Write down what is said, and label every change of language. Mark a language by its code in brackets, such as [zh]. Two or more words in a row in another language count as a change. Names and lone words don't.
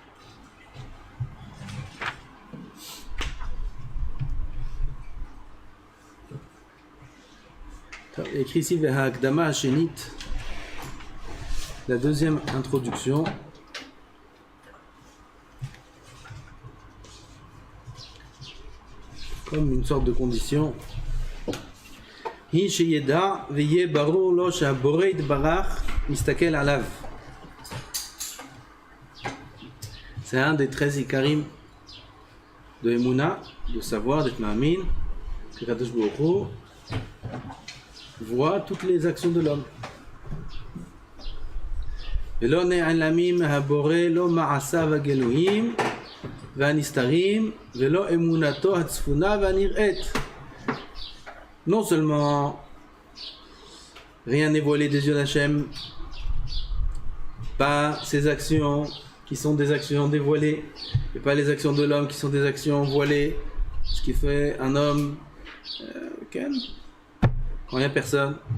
[fr] Écrit ici [he] וההקדמה השנית, [fr] la deuxième introduction. Comme une sorte de condition. [he] היא שידע ויהיה ברור לו שהבורא יתברך מסתכל עליו. [fr] C'est un des 13 ikarim de Emouna, de savoir, d'être ma'amin, que [he] קדוש ברוך הוא [fr] voit toutes les actions de l'homme. [he] ולא נעלמים מהבורא לא מעשיו הגלויים והנסתרים ולא אמונתו הצפונה והנראית. [fr] Non seulement rien n'est voilé des yeux d'Hachem, pas ses actions qui sont des actions dévoilées, et pas les actions de l'homme qui sont des actions voilées, ce qui fait un homme quand il n'y a personne.